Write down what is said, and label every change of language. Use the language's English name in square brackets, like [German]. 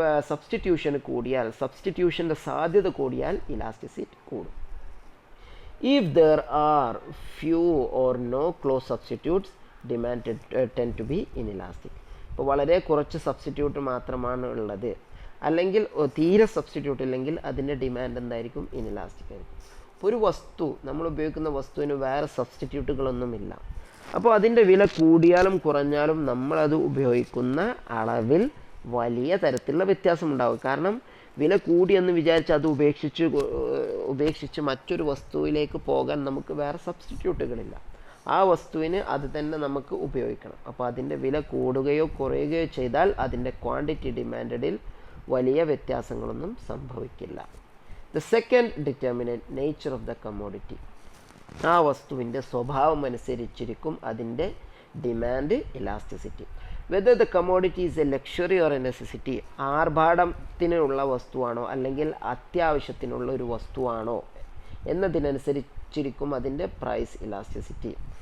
[Malayalam] Substitution കൂടിയാൽ, സബ്സ്റ്റിറ്റ്യൂഷൻ്റെ സാധ്യത കൂടിയാൽ ഇലാസ്റ്റിസിറ്റി കൂടും. [English] If there are few or no close substitutes, demand tend to be inelastic. [Malayalam] ഇപ്പോൾ വളരെ കുറച്ച് സബ്സ്റ്റിറ്റ്യൂട്ട് മാത്രമാണ് ഉള്ളത്, അല്ലെങ്കിൽ തീരെ സബ്സ്റ്റിറ്റ്യൂട്ട് ഇല്ലെങ്കിൽ അതിൻ്റെ ഡിമാൻഡ് എന്തായിരിക്കും? ഇനിലാസ്റ്റിക് ആയിരിക്കും. ഒരു വസ്തു, നമ്മൾ ഉപയോഗിക്കുന്ന വസ്തുവിന് വേറെ സബ്സ്റ്റിറ്റ്യൂട്ടുകളൊന്നുമില്ല. അപ്പോൾ അതിൻ്റെ വില കൂടിയാലും കുറഞ്ഞാലും നമ്മളത് ഉപയോഗിക്കുന്ന അളവിൽ വലിയ തരത്തിലുള്ള വ്യത്യാസം ഉണ്ടാകും. കാരണം വില കൂടിയെന്ന് വിചാരിച്ച് അത് ഉപേക്ഷിച്ച് മറ്റൊരു വസ്തുവിലേക്ക് പോകാൻ നമുക്ക് വേറെ സബ്സ്റ്റിറ്റ്യൂട്ടുകളില്ല. ആ വസ്തുവിന് അത് തന്നെ നമുക്ക് ഉപയോഗിക്കണം. അപ്പോൾ അതിൻ്റെ വില കൂടുകയോ കുറയുകയോ ചെയ്താൽ അതിൻ്റെ ക്വാണ്ടിറ്റി ഡിമാൻഡിൽ വലിയ വ്യത്യാസങ്ങളൊന്നും സംഭവിക്കില്ല. [English] The second determinant, nature of the commodity. [Malayalam] ആ വസ്തുവിൻ്റെ സ്വഭാവം അനുസരിച്ചിരിക്കും അതിൻ്റെ demand elasticity. [English] whether the commodity is a luxury or a necessity, [Malayalam] ആർഭാടത്തിനുള്ള വസ്തുവാണോ അല്ലെങ്കിൽ അത്യാവശ്യത്തിനുള്ള ഒരു വസ്തുവാണോ എന്നതിനനുസരിച്ചിരിക്കും അതിൻ്റെ പ്രൈസ് ഇലാസ്റ്റിസിറ്റി.